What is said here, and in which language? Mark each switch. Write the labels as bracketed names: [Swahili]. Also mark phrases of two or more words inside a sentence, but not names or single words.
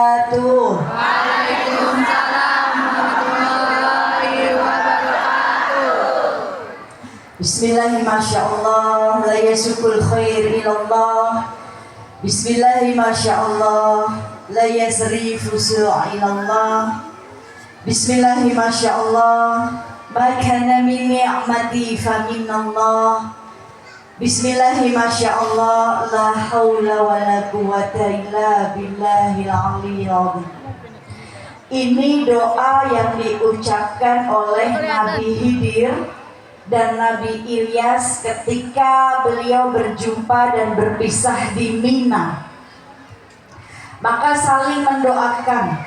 [Arabic] wabarakatuh. Waalaikumsalam warahmatullahi wabarakatuh. بسم الله ما شاء الله، لا يسوق الخير إلا الله. بسم الله ما شاء الله، لا يصرف السوء إلا الله. بسم الله ما شاء الله، ما كان من نعمة فمن الله. بسم الله ما شاء الله، لا حول ولا قوة إلا بالله العلي العظيم. [Indonesian] Ini doa yang diucapkan oleh Nabi Khidir dan Nabi Ilyas ketika beliau berjumpa dan berpisah di Mina. Maka saling mendoakan.